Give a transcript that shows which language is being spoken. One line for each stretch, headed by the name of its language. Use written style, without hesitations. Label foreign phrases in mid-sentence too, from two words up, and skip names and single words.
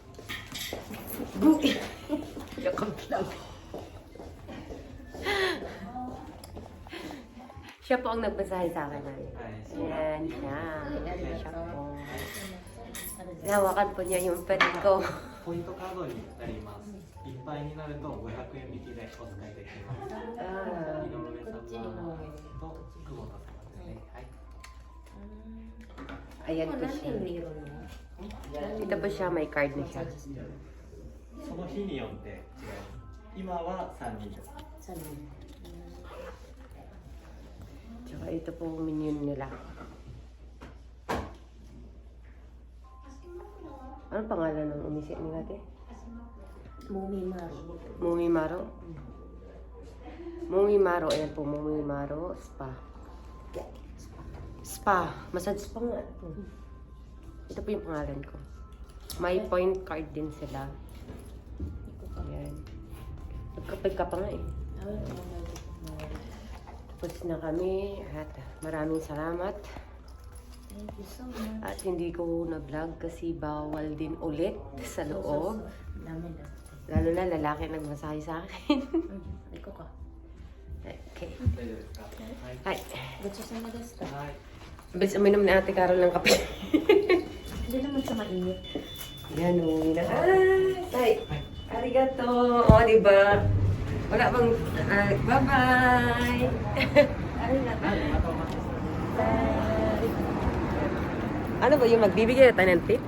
Filipino: Yakap lang. Siya po ang nagmasahe sa akin. Ayan siya. Siya po. Nahawakan po niya yung pen ko.
Japanese: ポイントカードになります。いっぱいになると500円引きでお使いできます。井上様と久保田様ですね。はい。
Filipino: Ayan po siya. Ito po siya, may card na siya.
Japanese: その日によって違います。今は3人です。
Filipino: Tsaka ito po ang menu nila. Anong pangalan ng umisi nila, te? Mumimaro. Mumimaro? Mumimaro, ayan po, Mumimaro Spa. Spa,
English: massage spa
Filipino: nga. Ito po yung pangalan ko. May point card din sila. Ayan. Nagkapag ka pa nga eh. Tapos na kami at maraming salamat.
English: Thank you so much.
Filipino: At hindi ko na-vlog kasi bawal din ulit sa loob. Dami na. Lalo na lalaki nagmasahe sa akin. Iko ka.
English: Okay.
Japanese: 大丈夫ですか？はい。
English: Hi.
Japanese: ごちそうさまでした。はい。
Filipino: Bilis uminom na ate Carol ng kape. Hindi naman sa mainit. Yan, umuwi na. Ay, arigato. O, diba? Wala bang... bye-bye. Arigato. Ano ba yung magbibigay tayo ng tip?